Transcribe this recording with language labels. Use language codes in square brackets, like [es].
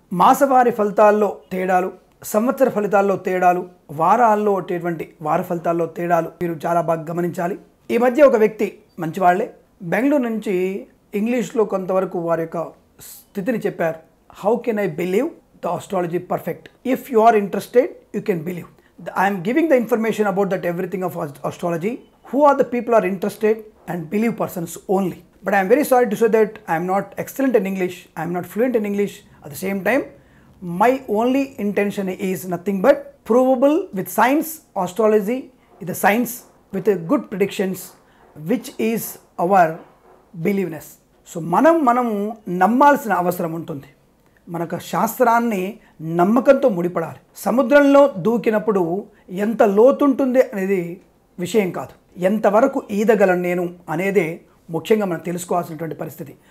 [te] మాసవారి ఫలితాల్లో తేడాలు, సంవత్సర ఫలితాల్లో తేడాలు, వారాల్లో వచ్చేటువంటి వార ఫలితాల్లో తేడాలు మీరు చాలా బాగా గమనించాలి. ఈ మధ్య ఒక వ్యక్తి మంచివాళ్లే బెంగళూరు నుంచి ఇంగ్లీష్లో కొంతవరకు వారి యొక్క స్థితిని చెప్పారు. [en] How can I believe the astrology perfect? If you are interested you can believe. I'm giving the information about that everything of astrology. Who are the people are interested and believe persons only. But I am very sorry to say that I am not excellent in English. I am not fluent in English. At the same time, my only intention is nothing but provable with science. Astrology is the science with a good predictions, which is our believeness. [te] So మనము నమ్మాల్సిన అవసరం ఉంటుంది. మనకు శాస్త్రాన్ని నమ్మకంతో ముడిపడాలి. సముద్రంలో దూకినప్పుడు ఎంత లోతుంటుంది అనేది విషయం కాదు, ఎంతవరకు ఈదగలను నేను అనేదే ముఖ్యంగా మనం తెలుసుకోవాల్సినటువంటి పరిస్థితి.